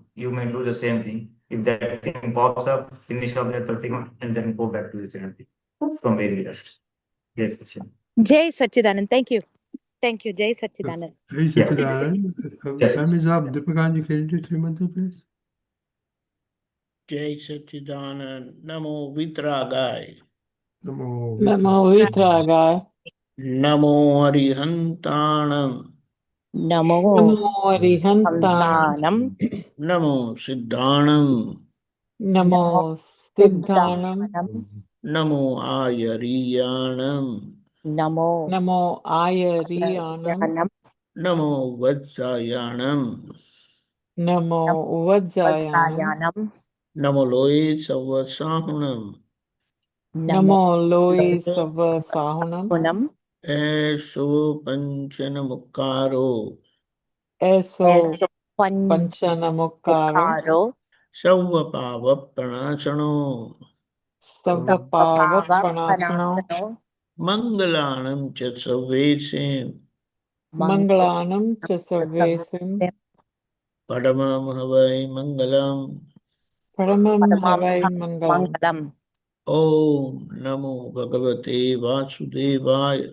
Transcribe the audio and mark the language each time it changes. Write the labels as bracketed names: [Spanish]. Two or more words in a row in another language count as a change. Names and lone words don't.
[English] You may do the same thing. If that thing pops up, finish up that pratikam and then go back to the ceremony from where we left. Yes, Krishan. [Hindi] जय सच्चिदानंद. [English] Thank you. Thank you. [Hindi] जय सच्चिदानंद. [English] Hey, Sachidanand. Yes. Time is up. Deepakanandji, can you do three mantra, please? [Hindi] जय सच्चिदानंद. [Prakrit languages] नमो वीतरागाय. Namo नमो वीतरागाय. नमो अरिहंताणं. Namo नमो अरिहंताणं. Santanam. नमो सिद्धाणं. नमो सिद्धाणं. Siddhanam. नमो आयरियाणं. Namo नमो आयरियाणं. Yanam. नमो वज्झायाणं. नमो उवज्झायाणं. Vasayanam. नमो लोए सव्वसाहूणं. नमो लोए Loe Savasahunam. Punam. एसो पंचनमुक्कारो. Eso Eso Panchanamukkaro. Panchanamukkaro. सव्वपाव पणासणो. Savapava Sappapava Panasano. Panasano. मंगलाणं च सव्वेसिं. मंगलाणं च सव्वेसिं. पढमं हवइ मंगलं. Paramam Paramam हवइ मंगलं. Mangalam. [Sanskrit] ॐ नमो भगवते वासुदेवाय.